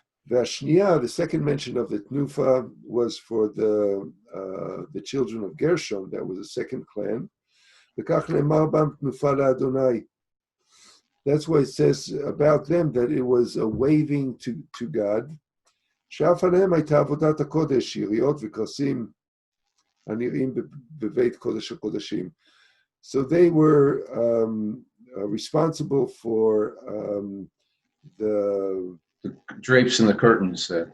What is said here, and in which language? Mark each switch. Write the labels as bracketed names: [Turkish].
[English] V'ashniya, the second mention of the Tnufa, was for the children of Gershon. That was the second clan. [Hebrew] V'kach ne'emar bam Tnufa la'Adonai. [English] That's why it says about them that it was a waving to God. [Hebrew] שאף עליהם הייתה עבודת הקודש, יריעות וכרסים הנראים בבית קודש הקודשים. [English] So they were responsible for the drapes and the curtains.